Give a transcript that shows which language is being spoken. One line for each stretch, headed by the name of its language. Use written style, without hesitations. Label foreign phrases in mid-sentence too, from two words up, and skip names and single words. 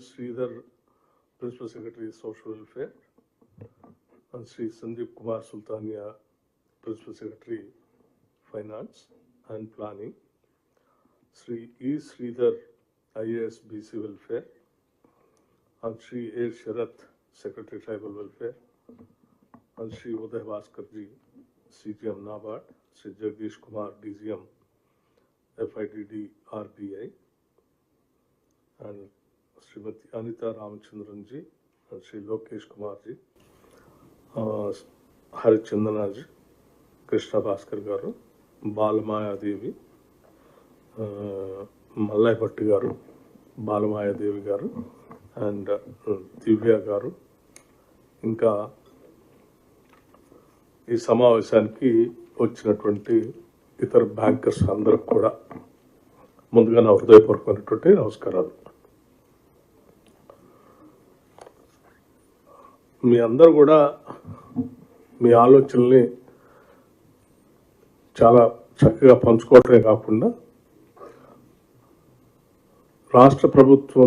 English: Sridhar, Principal Secretary Social Welfare, and Sri Sandeep Kumar Sultania, Principal Secretary Finance and Planning, Sri E. Sridhar, IAS BC Welfare, and Sri A. Sharath, Secretary Tribal Welfare, and Sri Uday Bhaskarji, CGM NABARD, Sri Jagdish Kumar, DGM FIDD RBI, and Srimati Anita Ramachandranji, and Sri Lokesh Kumarji, Harichandanaji, Krishna Bhaskar Garu, Balamaya Devi, Mallai Bhatti Garu, Balamaya Devi Garu, and Divya Garu.
Telugu: ఇంకా ఈ సమావేశానికి వచ్చినటువంటి ఇతర బ్యాంకర్స్ అందరికి కూడా ముందుగా నా హృదయపూర్వకమైనటువంటి నమస్కారాలు. మీ అందరూ కూడా మీ ఆలోచనల్ని చాలా చక్కగా పంచుకోవటమే కాకుండా రాష్ట్ర ప్రభుత్వం